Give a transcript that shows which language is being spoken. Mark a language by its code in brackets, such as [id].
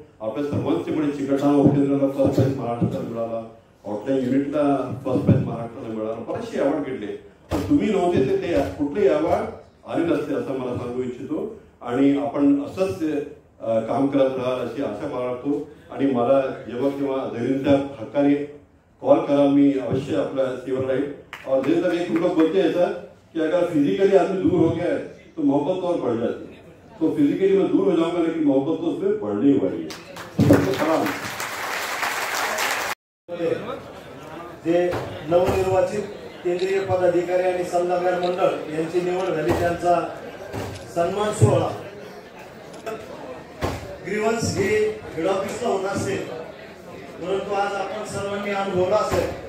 [mr] आपल्या सर्वांचे म्हणजे चिकटणा उपकेंद्राला फर्स्ट प्राइज महाराष्ट्राला मिळाला, ऑफलाईन युनिटला फर्स्ट प्राइज महाराष्ट्राला मिळाला, बरेचसे अवॉर्ड घेतले. पण तुम्ही नव्हते तर ते कुठलेही अवॉर्ड आले नसते असं मला सांगू इच्छितो. आणि आपण असंच काम करत राहाल अशी आशा बाळगतो. आणि मला जेव्हा केव्हा झहीरुद्दीन साहब हक्काने कॉल करा, मी अवश्य आपल्या सेवा राहील. [hi] और झहीरुद्दीन साहब एक लोग बोलते हैं सर कि अगर फिजिकली आदमी दूर हो गया है तो मोहब्बत तो और बढ़ जाती है. तो फिजिकली मैं दूर हो जाऊंगा लेकिन मोहब्बत तो उसमें बढ़नी ही बढ़ी है. सलाम. [mr] जे नवनिर्वाचित केंद्रीय पदाधिकारी आणि सल्लागार मंडळ यांची निवड झाली त्यांचा सन्मान सोहळा ग्रीव्हन्स हे हेड ऑफिसला होत असेल, परंतु आज आपण सर्वांनी अनुभवला असेल.